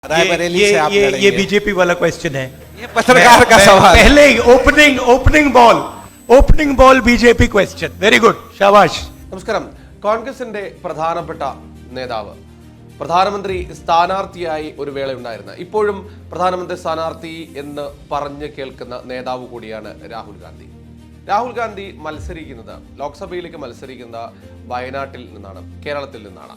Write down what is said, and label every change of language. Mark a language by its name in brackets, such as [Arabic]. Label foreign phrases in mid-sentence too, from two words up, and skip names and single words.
[Hindi] रायबरेली से आप लड़ेंगे। ये बीजेपी वाला क्वेश्चन है। ये पत्रकार का सवाल। पहले [English] opening ball [Hindi] बीजेपी क्वेश्चन। [English] very good, [Hindi] शाबाश। [Malayalam] നമസ്കാരം. കോൺഗ്രസിന്റെ പ്രധാനപ്പെട്ട നേതാവ് പ്രധാനമന്ത്രി സ്ഥാനാർത്ഥിയായി ഒരു വേള ഉണ്ടായിരുന്ന ഇപ്പോഴും പ്രധാനമന്ത്രി സ്ഥാനാർത്ഥി എന്ന് പറഞ്ഞു കേൾക്കുന്ന നേതാവ് കൂടിയാണ് രാഹുൽ ഗാന്ധി. രാഹുൽ ഗാന്ധി മത്സരിക്കുന്നത് ലോക്സഭയിലേക്ക് മത്സരിക്കുന്ന വയനാട്ടിൽ നിന്നാണ്, കേരളത്തിൽ നിന്നാണ്.